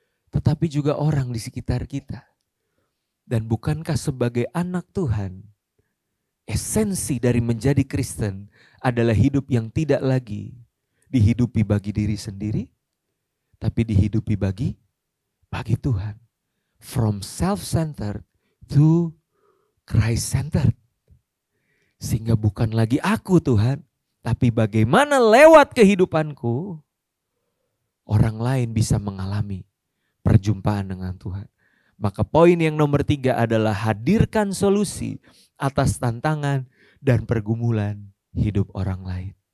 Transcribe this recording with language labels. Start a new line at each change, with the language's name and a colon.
Indonesian: Tetapi juga orang di sekitar kita. Dan bukankah sebagai anak Tuhan, esensi dari menjadi Kristen adalah hidup yang tidak lagi dihidupi bagi diri sendiri, tapi dihidupi bagi Tuhan.
English: From self-centered to Christ-centered.
Indonesian: Sehingga bukan lagi aku Tuhan, tapi bagaimana lewat kehidupanku orang lain bisa mengalami perjumpaan dengan Tuhan. Maka poin yang nomor 3 adalah hadirkan solusi atas tantangan dan pergumulan hidup orang lain.